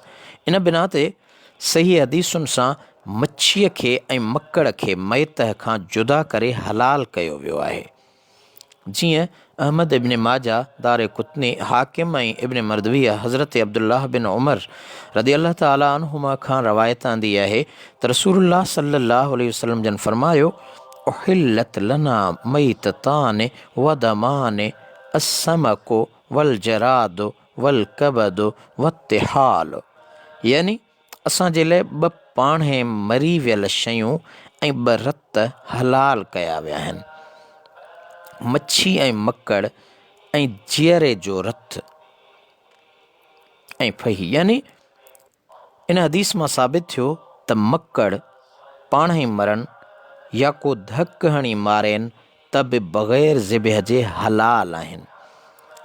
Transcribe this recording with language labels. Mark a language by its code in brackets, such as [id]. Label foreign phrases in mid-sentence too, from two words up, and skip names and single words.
[sd] इन बिना ते सही हदीसुनि सां मच्छीअ खे ऐं मकड़ खे मयत खां जुदा करे हलाल कयो वियो आहे। जीअं अहमद इब्न माजा, दारे कुतनी, हाकिम ऐं इब्न मर्दविया हज़रत अब्दुल्लाह बिन उमर [ar] رضي الله تعالى عنهما [sd] खां रवायत आंदी आहे त रसूलुल्लाह [ar] صلى الله عليه وسلم [sd] जन फरमायो, [ar] أحلت لنا ميتتان ودمان السمك والجراد والكبد والطحال, [sd] यानी असांजे लाइ 2 पाणे मरी वियल शयूं ऐं 2 रत हलाल कया विया आहिनि, मच्छी ऐं मकड़ ऐं जीअरे जो रत ऐं फही। यानी इन हदीस मां साबित थियो त मकड़ पाण ई मरनि या को धक हणी मारेनि त बि बग़ैर ज़िबह जे हलाल आहिनि।